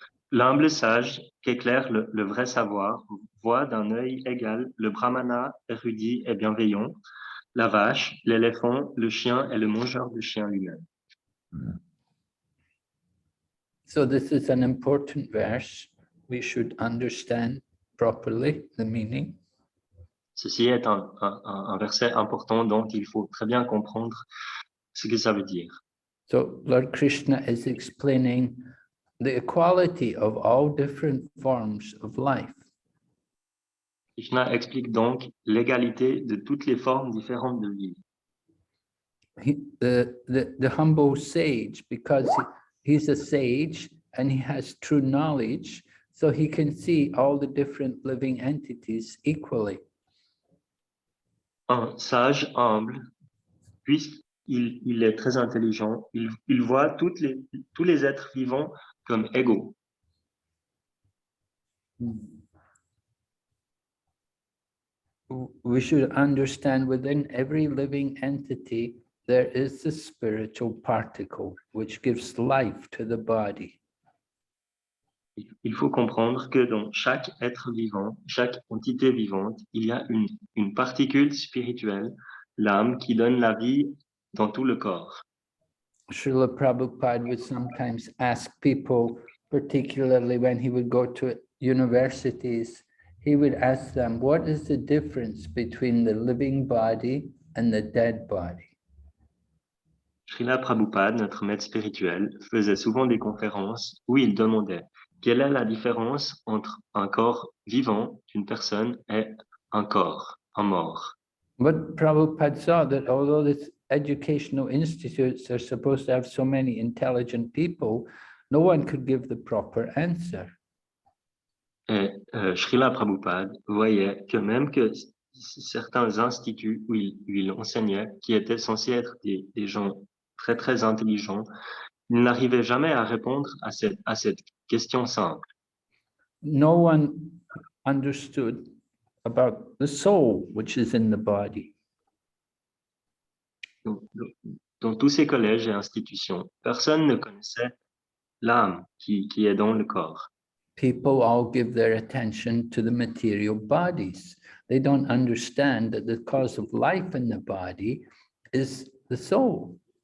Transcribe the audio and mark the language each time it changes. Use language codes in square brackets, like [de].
[fr] L'humble sage qu'éclaire le vrai savoir voit d'un œil égal le brahmana érudit et bienveillant, la vache, l'éléphant, le chien et le mangeur de chien lui-même. [en] So this is an important verse. We should understand properly the meaning. [fr] Ceci est un verset important dont il faut très bien comprendre ce que ça veut dire. [en] So Lord Krishna is explaining the equality of all different forms of life. [fr] Krishna explique donc l'égalité de toutes les formes différentes de vie. [en] The humble sage, because he's a sage and he has true knowledge, so he can see all the different living entities equally. [fr] Un sage humble, puisqu'il est très intelligent, il voit tous les êtres vivants comme égaux. [en] We should understand within every living entity, there is the spiritual particle which gives life to the body. [fr] Il faut comprendre que dans chaque être vivant, chaque entité vivante, il y a une particule spirituelle, l'âme, qui donne la vie dans tout le corps. [en] Srila Prabhupada would sometimes ask people, particularly when he would go to universities, he would ask them, what is the difference between the living body and the dead body? [fr] Srila Prabhupada, notre maître spirituel, faisait souvent des conférences où il demandait quelle est la différence entre un corps vivant d'une personne et un corps, un mort. [en] But Prabhupada saw that although these educational institutes are supposed to have so many intelligent people, no one could give the proper answer. [fr] Et Srila Prabhupada voyait que même que certains instituts où il enseignait, qui étaient censés être des gens très très intelligents, il n'arrivait jamais à répondre à cette question simple. [en] No one understood about the soul which is in the body. [fr] Dans tous ces collèges et institutions, personne ne connaissait l'âme qui est dans le corps. [en] People all give their attention to the material bodies. They don't understand that the cause of life in the body is the soul.